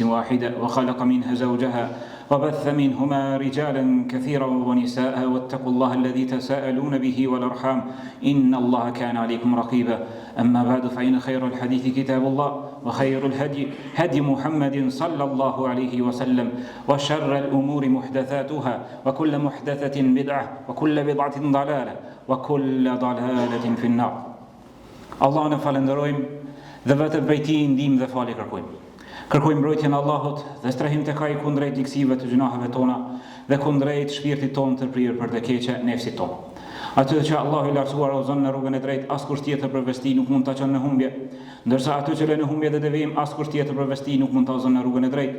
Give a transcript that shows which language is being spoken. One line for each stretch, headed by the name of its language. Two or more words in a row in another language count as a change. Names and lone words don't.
Arabic: واحدة وخلق منها زوجها وبث منهما رجالا كثيرا ونساء واتقوا الله الذي تساءلون به والأرحام إن الله كان عليكم رقيبا أما بعد فإن خير الحديث كتاب الله وخير الهدي هدي محمد صلى الله عليه وسلم وشر الأمور محدثاتها وكل محدثة بدعة وكل بدعة ضلالة وكل ضلالة في النار.
Albanian: Allah në falenderojmë dhe vetëm prej Tij ndihmë dhe falje kërkojmë. Kërkojmë mbrojtjen e Allahut dhe strehim tek Ai kundrejt liksive të gjunaheve tona dhe kundrejt shpirtit tonë të prirë për të keqe nefsit tonë. Atë që Allahu i lartësuar ozon në rrugën e drejtë, askush tjetër përveç Tij nuk mund ta çon në humbje, ndërsa atë që lë në humbje dhe devijim, askush tjetër përveç Tij nuk mund ta ozon në rrugën e drejtë.